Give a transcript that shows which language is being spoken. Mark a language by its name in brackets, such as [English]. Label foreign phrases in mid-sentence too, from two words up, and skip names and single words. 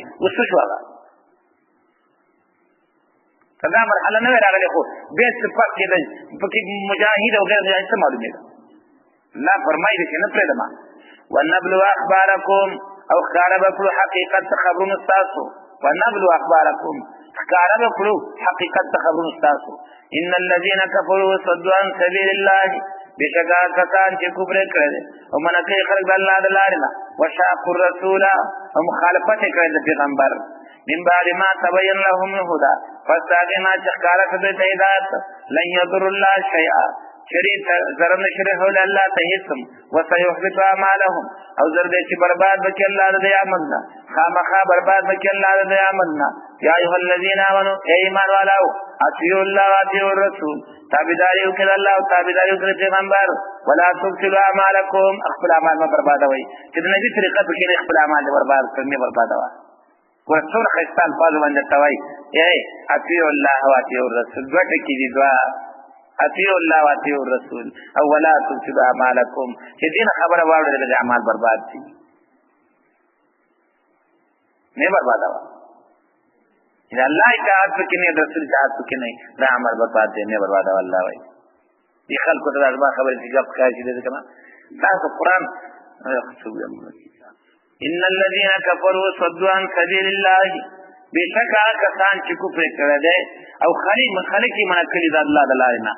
[Pashto] اوس څه شو هغه که دا مرحله نه وی راغلې، خو بیا څه فرق کېدی پکې مجاهد او غیر مجاهد څه معلومېده. الله فرمایي چې نه پرېږدم. [Arabic] ونبلو اخبارکم، [Pashto] او ښکاره به کړو حقیقت ته خبرونه ستاسو. [Arabic] ونبلو اخبارکم، [Pashto] ښکاره به کړو حقیقت ته خبرونه ستاسو. [Arabic] ان الذین کفروا وصدوا عن سبیل الله، [Pashto] بېشکه کسان چې کفر یې کړی دی او منع کوي خلک د الله د لارې نه، [Arabic] وشاقوا الرسول، [Pashto] او مخالفت یې کړی د پیغمبر، [Arabic] من بعد ما تبین لهم الهدى، [Pashto] پس د هغې نه چې ښکاره شو دوی ته هدایت، [Arabic] لن یضر الله شیئا، [Pashto] شریف ضرر نشي رسولی الله ته هېڅ هم، [Arabic] وسیحبط اعمالهم، [Pashto] او زر دی چې برباد به کړي الله د دوی عمل نه، خامخا برباد به کړي الله د دوی عمل نه. [Arabic] یا ایها الذین آمنوا، [Pashto] ای ایمان والاو، [Arabic] اطیعوا الله واطیعوا الرسول، [Pashto] تابعداري وکړئ د الله او تابعداري وکړئ د پیغمبر. [Arabic] ولا تبطلوا اعمالکم، [Pashto] خپل اعمال مه بربادوئ، چې د نبي طریقه پکې نه خپل اعمال دې برباد کړئ، مه بربادوه. ګوره څومره ښایسته الفاظو باندې درته وایي، ای [Arabic] اطیعوا الله واطیعوا الرسول، [Pashto] دوه ټکي دي، دوه [Arabic] اطیعوا الله واطیعوا الرسول، [Pashto] او [Arabic] ولا تبطلوا اعمالکم، [Pashto] چې دې نه خبره واورېدله د اعمال برباد دي، نه بربادوه. چې الله اطاعت پکې نه، د رسول اطاعت پکې نه، دا عمل برباد دی، نه بربادوه. الله وایي دې خلکو ته دا زما خبرې چې ګپ ښکار شي دی که نه، تاسو قرآن [Arabic] ان الذین کفروا صدوا عن سبیل الله، [Pashto] بېشکه هغه کسان چې کفر یې کړی دی او خلک یې منع کړي د الله د لارې نه.